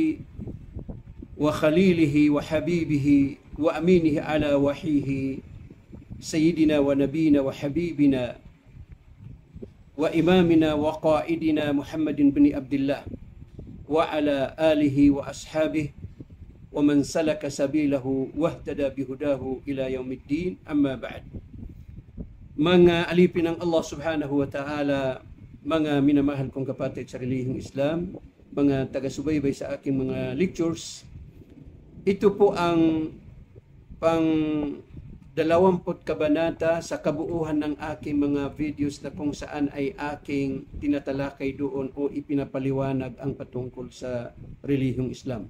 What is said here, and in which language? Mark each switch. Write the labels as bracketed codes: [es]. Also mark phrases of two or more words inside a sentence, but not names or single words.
[ar] وخليله وحبيبه وأمينه على وحيه سيدنا ونبينا وحبيبنا وإمامنا وقائدنا محمد بن عبد الله وعلى آله وأصحابه ومن سلك سبيله واهتدى بهداه إلى يوم الدين. أما بعد. [tl] Mga alipin ng Allah [ar] سبحانه وتعالى, [tl] mga minamahal kong kapatid sa relihiyong Islam, mga taga-subaybay sa aking mga lectures, ito po ang pang-20 kabanata sa kabuuhan ng aking mga videos na kung saan ay aking tinatalakay doon o ipinapaliwanag ang patungkol sa relihiyong Islam.